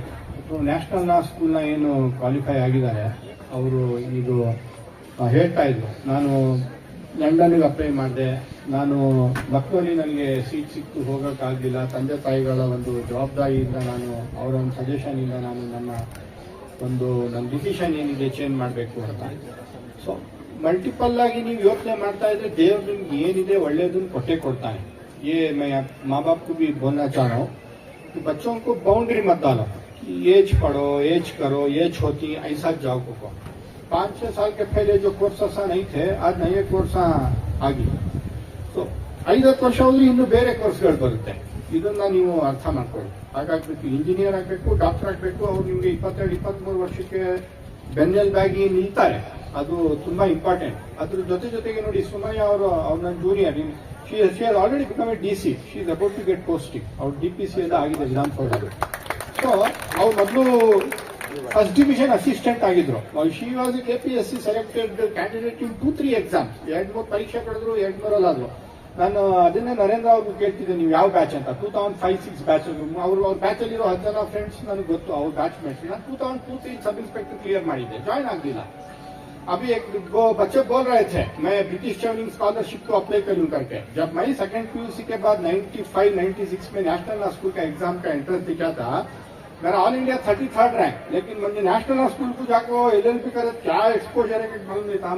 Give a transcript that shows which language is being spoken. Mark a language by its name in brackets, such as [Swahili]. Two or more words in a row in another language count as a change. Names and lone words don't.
[Kannada] ನ್ಯಾಷನಲ್ ಸ್ಕೂಲ್ನ ಏನು ಕ್ವಾಲಿಫೈ ಆಗಿದ್ದಾರೆ ಅವರು ಇದು ಹೇಳ್ತಾ ಇದ್ರು, ನಾನು ಲಂಡನ್ಗೆ ಅಪ್ಲೈ ಮಾಡಿದೆ, ನಾನು ಮಕ್ಕಳಲ್ಲಿ ನನಗೆ ಸೀಟ್ ಸಿಕ್ತು, ಹೋಗೋಕ್ಕಾಗಲಿಲ್ಲ, ತಂದೆ ತಾಯಿಗಳ ಒಂದು ಜವಾಬ್ದಾರಿಯಿಂದ ನಾನು ಅವರ ಒಂದು ಸಜೆಷನಿಂದ ನಾನು ನನ್ನ ಡಿಸಿಷನ್ ಏನಿದೆ ಚೇಂಜ್ ಮಾಡಬೇಕು ಅಂತ. ಸೊ ಮಲ್ಟಿಪಲ್ ಆಗಿ ನೀವು ಯೋಚನೆ ಮಾಡ್ತಾ ಇದ್ರೆ ದೇವ್ರು ನಿಮ್ಗೆ ಏನಿದೆ ಒಳ್ಳೇದನ್ನು ಕೊಟ್ಟೆ ಕೊಡ್ತಾನೆ. [Hindi] ये मैं माँ बाप को भी बोलना चाह रहा हूँ कि बच्चों को बाउंड्री मत डालो कि एज पढ़ो, एज करो, एज होती ऐसा जाओ को 5-6 साल के पहले जो कोर्स नहीं थे, आज नए कोर्स ಆಗಿ. [Kannada] ಸೊ 5-10 ವರ್ಷ ಹೋದ್ರೆ ಇನ್ನು ಬೇರೆ ಕೋರ್ಸ್ಗಳು ಬರುತ್ತೆ. ಇದನ್ನ ನೀವು ಅರ್ಥ ಮಾಡ್ಕೊಳ್ಳಿ. ಹಾಗಾಗ್ಬೇಕು, ಇಂಜಿನಿಯರ್ ಆಗಬೇಕು, ಡಾಕ್ಟರ್ ಆಗಬೇಕು. ಅವ್ರು ನಿಮ್ಗೆ 22-23 ವರ್ಷಕ್ಕೆ ಬೆನ್ನೆಲುಬಾಗಿ ನಿಲ್ತಾರೆ, ಅದು ತುಂಬಾ ಇಂಪಾರ್ಟೆಂಟ್. ಅದ್ರ ಜೊತೆಗೆ ನೋಡಿ, ಸುಮಯ್ಯ ಅವರು ನನ್ನ ಜೂನಿಯರ್, [English] she has already become a DC. She is about to get posting. [Kannada] ಅವ್ರು DPC ಎಲ್ಲ ಆಗಿದೆ ವಿಧಾನಸೌಧದಲ್ಲಿ. ಸೊ ಅವ್ರು ಮೊದಲು [English] first division assistant [Kannada] ಆಗಿದ್ರು. [English] She was KPSC selected candidate in 2-3 exams. [Kannada] 2-3 ಪರೀಕ್ಷೆ ಪಡೆದ್ರು, 2-3 ಆದ್ರು. ನಾನು ಅದನ್ನೇ ನರೇಂದ್ರ ಅವ್ರಿಗೆ ಕೇಳ್ತಿದ್ದೆ, ನೀವು ಯಾವ ಬ್ಯಾಚ್ ಅಂತ. 2005-6 ಬ್ಯಾಚ್. ಅವ್ರ ಬ್ಯಾಚ್ ಅಲ್ಲಿರೋ 10 ಜನ ಫ್ರೆಂಡ್ಸ್ ನನಗೆ ಗೊತ್ತು, ಅವ್ರ [English] batch mates. [Kannada] ನಾನು 2002-3 [English] sub inspector clear [Kannada] ಮಾಡಿದ್ದೆ, ಜಾಯ್ನ್ ಆಗಲಿಲ್ಲ. [Hindi] अभी एक बच्चे बोल रहे थे मैं [English] British training scholarship [Hindi] को अप्लाई करूं करके. जब मैं सेकंड PUC के बाद 95-96 में नेशनल स्कूल का एग्जाम का एंट्रेंस दिया था, मेरा [English] All India 33rd rank. [Hindi] लेकिन मुझे नेशनल स्कूल को जाकर LLB करे क्या एक्सपोजर है मालूम नहीं था.